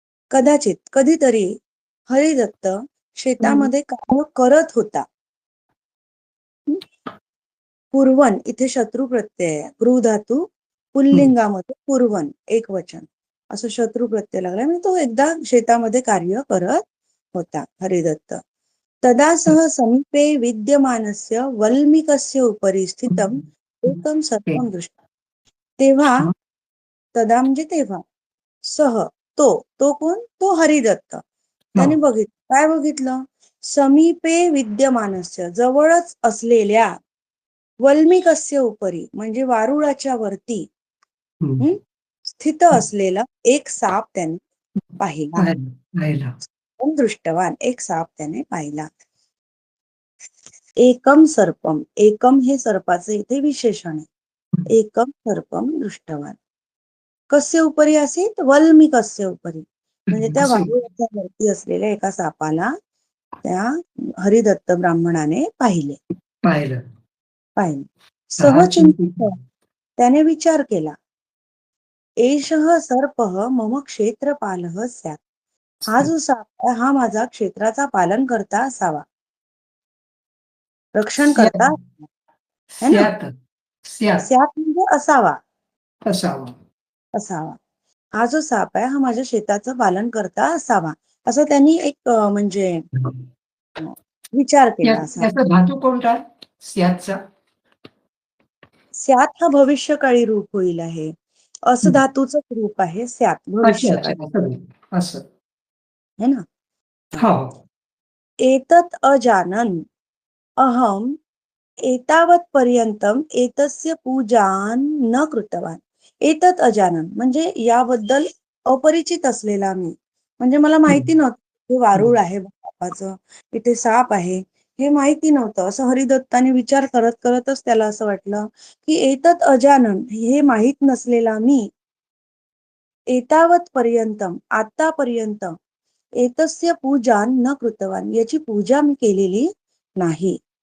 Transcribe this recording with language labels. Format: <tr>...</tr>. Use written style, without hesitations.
<mr>कदाचित कधीतरी हरिदत्त शेतामध्ये कार्य करत होता. पूर्वन इथे शत्रू प्रत्यय आहे. गृह धातू पुल्लिंगामध्ये पूर्वन एक वचन असं शत्रू प्रत्यय लागला. म्हणजे तो एकदा शेतामध्ये कार्य करत होता हरिदत्त.</mr> <sa>तदा सह समीपे विद्यमानस्य वल्मिकस्य उपरि स्थितम् एकं सर्पं दृष्टं.</sa> <mr>तेव्हा तदा म्हणजे तेव्हा सह तो कोण? तो हरिदत्त. त्याने बघितलं. काय बघितलं?</mr> <sa>समीपे विद्यमानस्य</sa> <mr>जवळच असलेल्या</mr> <sa>वल्मिकस्य उपरी</sa> <mr>म्हणजे वारुळाच्या वरती स्थित असलेला एक साप त्याने पाहिला. दृष्टवान एक साप त्याने पाहिला. एकम सर्पम. एकम हे सर्पाचे इथे विशेषण आहे.</mr> <sa>एकम सर्पम दृष्टवान. कस्य उपरी असेल? वल्मिकस्य उपरी</sa> <mr>म्हणजे त्या वारुळाच्या वरती असलेल्या एका सापाला त्या हरिदत्त ब्राह्मणाने पाहिलं. सहचिंतित त्याने विचार केला.</mr> <sa>एषः सर्पः मम क्षेत्रपालः स्यात्.</sa> <mr>हा जो साप आहे हा माझा क्षेत्राचा पालन करता असावा, रक्षण करता है ना. स्यात् म्हणजे असावा. हा जो साप आहे हा माझ्या शेताचं पालन करता असावा असं त्यांनी एक म्हणजे विचार केला असा. धातू कोणता? स्यातचा. स्यात हा भविष्यकाळी रूप होईल आहे. असं धातूचं रूप आहे स्यात भविष्यकाळी है ना.</mr> <sa>एतत् अजानन् अहम एतावत पर्यंतम एतस्य पूजान न कृतवान.</sa> <mr>एतत् अजानन म्हणजे याबद्दल अपरिचित असलेला मी. म्हणजे मला माहिती नव्हतं हे वारुळ आहे बापाचं, इथे साप आहे हे माहिती नव्हतं. असं हरिदत्ताने विचार करत करतच त्याला असं वाटलं की</mr> <sa>एतत् अजानन</sa> <mr>हे माहित नसलेला मी</mr> <sa>एतावत पर्यंतम</sa> <mr>आतापर्यंत</mr> <sa>एतस्य पूजा न कृतवान</sa> <mr>याची पूजा मी केलेली नाही.</mr>